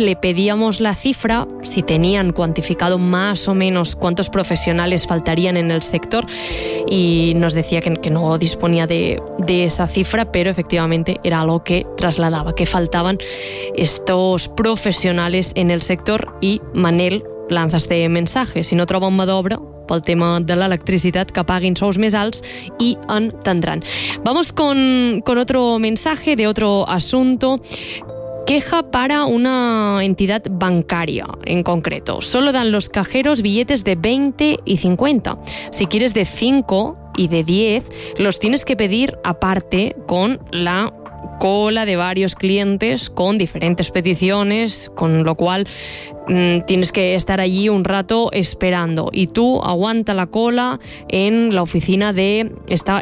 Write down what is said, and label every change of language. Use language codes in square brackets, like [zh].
[es] Le pedíamos la cifra, si tenían cuantificado más o menos cuántos profesionales faltarían en el sector, y nos decía que no disponía de esa cifra, pero efectivamente era algo que trasladaba, que faltaban estos profesionales en el sector. Y Manel lanza este mensaje: [ca] si no troben mà d'obra pel tema de l'electricitat, que paguin sous més alts i entendran. [es] Vamos con otro mensaje de otro asunto. Queja para una entidad bancaria en concreto. Solo dan los cajeros billetes de 20 y 50. Si quieres de 5 y de 10, los tienes que pedir aparte con la cola de varios clientes con diferentes peticiones, con lo cual tienes que estar allí un rato esperando, y tú aguanta la cola en la oficina de esta.